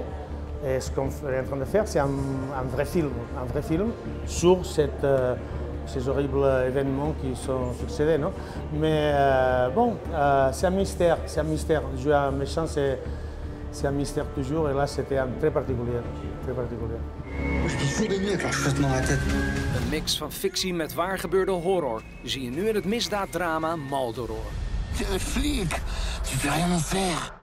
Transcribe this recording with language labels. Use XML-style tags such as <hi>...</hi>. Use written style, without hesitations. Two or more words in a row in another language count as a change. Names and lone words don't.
<fr>Et ce qu'on est en train de faire, c'est un vrai film sur ces horribles événements qui sont succédés, non? Mais bon, c'est un mystère, c'est un mystère. Jouer un méchant, c'est un mystère toujours, et là, c'était très particulier, très particulier. Je dis jour de nuit avec leur cheveux dans la tête.</fr> <nl>Een mix van fictie met waar gebeurde horror zie je nu in het misdaaddrama Maldoror.</nl> <fr>Tu es flic, tu peux rien en faire.</fr>